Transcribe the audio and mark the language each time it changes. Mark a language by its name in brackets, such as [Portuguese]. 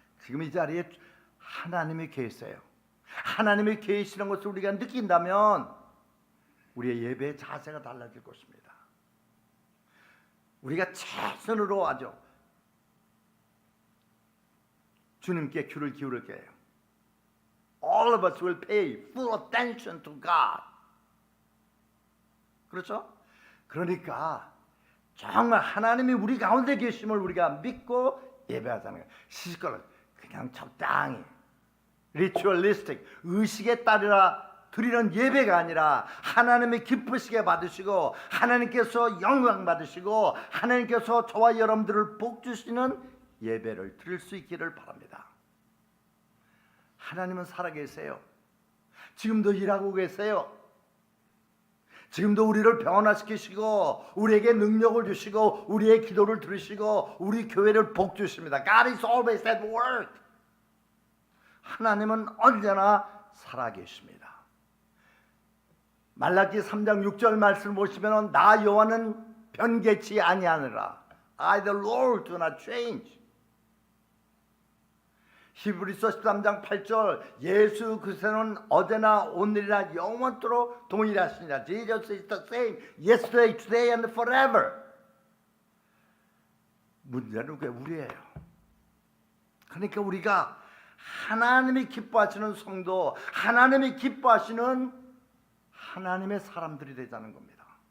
[Korean] 지금 이 자리에 하나님이 계세요. 하나님이 계시는 것을 우리가 느낀다면 우리의 예배의 자세가 달라질 것입니다. 우리가 최선으로 하죠. 주님께 귀를 기울일 거예요. [English] All of us will pay full attention to God. [Korean] 그렇죠? 그러니까 정말 하나님이 우리 가운데 계심을 우리가 믿고 예배하자는 거예요. 시시콜 그냥 적당히 리추얼리스틱 의식에 따라 드리는 예배가 아니라 하나님이 기쁘시게 받으시고 하나님께서 영광 받으시고 하나님께서 저와 여러분들을 복 주시는 예배를 드릴 수 있기를 바랍니다. 하나님은 살아계세요. 지금도 일하고 계세요. 지금도 우리를 변화시키시고 우리에게 능력을 주시고 우리의 기도를 들으시고 우리 교회를 복 주십니다. [English] God is always at work. [Korean] 하나님은 언제나 살아계십니다. 말라기 3장 6절 말씀 보시면 나 여호와는 변개치 아니하느라. [English] I the Lord do not change. [Korean] 히브리서 13장 8절 예수 그리스도는 어제나 오늘이나 영원토록 동일하시니라. [English] Jesus is the same yesterday, today and forever. [Korean] 문제는 왜 우리예요? 그러니까 우리가 하나님이 기뻐하시는 성도, 하나님이 기뻐하시는 하나님의 사람들이 되자는 겁니다.